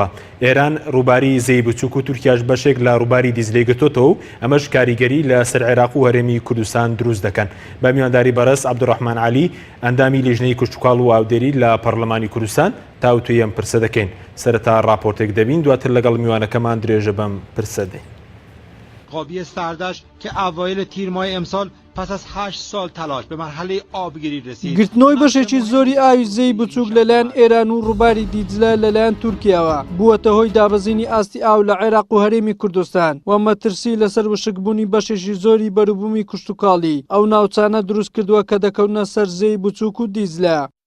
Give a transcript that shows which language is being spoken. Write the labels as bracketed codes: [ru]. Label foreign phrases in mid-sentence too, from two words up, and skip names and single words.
[ckb] ئێران ڕووباری زەی بچووک و تورکیاش بەشێک لە ڕووباری دیزلەی گرتوتەوە و ئەمەش کاریگەری لە سەر عێراق و هەرێمی کوردستان دروست دەکەن. بە میوانداری بەڕێز عەبدوڕەحمان عەلی ئەندامی لیژنەی کشتوکاڵ و ئاودێری لە پەرلەمانی کوردستان تاوتوی ئەم پرسە دەکەین. سەرەتا ڕاپۆرتێک دەبین، دواتر لەگەڵ میوانەکەمان درێژە بەم پرسە دەین. [fa] قابیه سردش که اوایل تیر ماه امسال پس از 8 سال تلاش به مرحله آبگیری رسید. [ckb] گرتنەوەی بەشێکی زۆری ئاوی زەی بچووک لەلایەن ئێران و ڕووباری دیجلە لەلایەن تورکیاوە بووەتە هۆی دابەزینی ئاستی ئاو لە عێراق و هەرێمی کوردستان و مەترسی لەسەر وشکبوونی بەشێکی زۆری بەروبوومی کشتوکاڵی ئەو ناوچانە دروست کردووە کە دەکەونە سەر زەی بچووک و دیجلە.